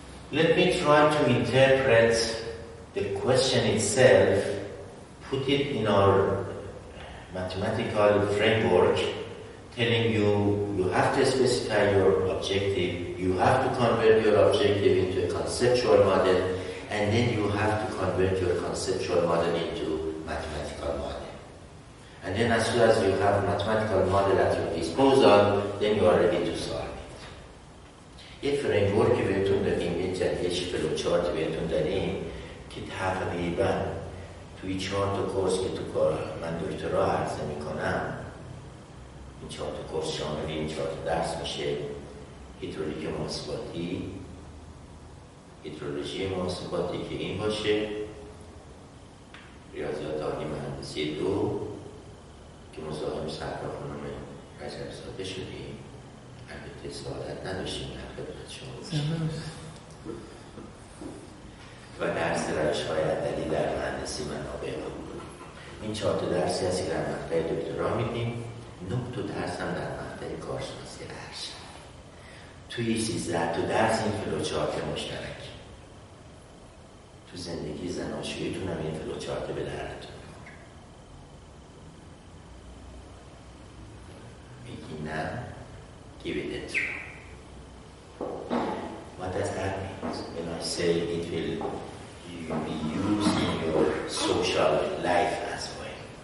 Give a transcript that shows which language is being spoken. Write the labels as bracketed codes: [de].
[en] Let me try to interpret the question itself, put it in our mathematical framework, telling you have to specify your objective, you have to convert your objective into a conceptual model, and then you have to convert your conceptual model into mathematical model. And then as soon as you have mathematical model at your disposal, then you are ready to solve it. [fa] یه فریمورکی بهتون دادیم، یه جدیدش فلوچارت بهتون دادیم که تقریبا توی 4 تا کورس که تو کار من دکترا عرضه میکنم، این 4 تا کورس شامل این 4 تا درس میشه: هیدرولیک محاسباتی، هیدرولوژی محاسباتی که این باشه، ریاضیات عالی مهندسی 2 که مزاحم صفحه خانم رجب زاده شدیم، البته سعادت نداشتیم در خدمت شما و درس روش‌های عددی در مهندسی منابع بود. این 4 تا درسی هست که در مقطع دکترا میدیم، 9 تا درس هم در مقطع کارشناسی ارشد. توی 13 تا درس این فلوچارت مشترک. تو زندگی زناشوییتون هم این فلوچارت به درتون می‌خوره. میگی نه، [en] give it a try. What does that mean? When I say it will be used in your social life as well.